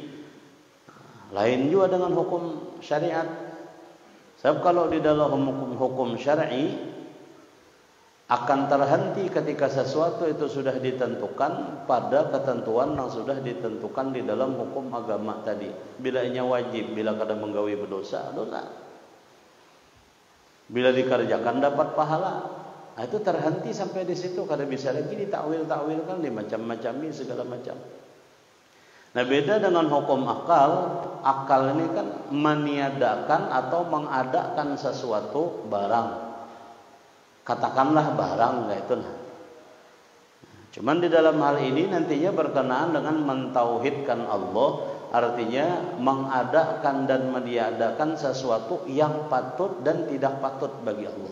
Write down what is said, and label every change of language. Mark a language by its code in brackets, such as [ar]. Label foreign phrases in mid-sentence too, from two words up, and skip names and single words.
[id] Lain juga dengan hukum syariat. Sebab kalau di dalam hukum syar'i akan terhenti ketika sesuatu itu sudah ditentukan pada ketentuan yang sudah ditentukan di dalam hukum agama tadi. [bjn] Bila inya wajib, bila kada menggawi berdosa, dosa. [id] Bila dikerjakan dapat pahala. [bjn] Nah, itu terhenti sampai di situ, kada bisa lagi ditakwil-takwilkan dimacam-macami segala macam. [id] Nah, beda dengan hukum akal. Akal ini kan meniadakan atau mengadakan sesuatu barang. Katakanlah barang, kayak itu. Cuman di dalam hal ini nantinya berkenaan dengan mentauhidkan Allah, artinya mengadakan dan meniadakan sesuatu yang patut dan tidak patut bagi Allah.